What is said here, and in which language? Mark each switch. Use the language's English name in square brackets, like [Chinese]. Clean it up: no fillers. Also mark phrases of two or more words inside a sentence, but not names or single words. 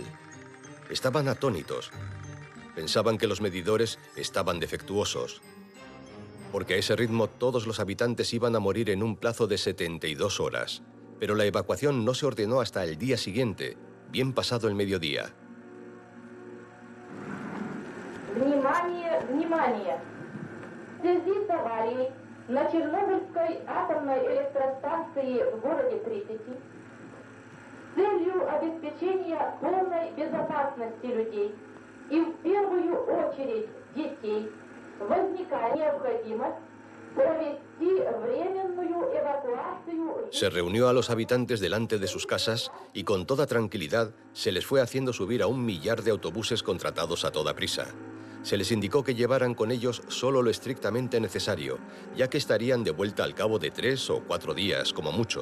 [Spanish] Estaban atónitos. Pensaban que los medidores estaban defectuosos, porque a ese ritmo todos los habitantes iban a morir en un plazo de 72 horas. Pero la evacuación no se ordenó hasta el día siguiente, bien pasado el mediodía. [Russian] Внимание, внимание! В связи с аварией на Чернобыльской атомной электростанции в городе Припяти с целью обеспечения полной безопасности людей и в первую очередь детей возникает необходимость провести временную эвакуацию. [Spanish] Se reunió a los habitantes delante de sus casas y con toda tranquilidad se les fue haciendo subir a 1 millar de autobuses contratados a toda prisa. Se les indicó que llevaran con ellos solo lo estrictamente necesario, ya que estarían de vuelta al cabo de 3 o 4 días, como mucho.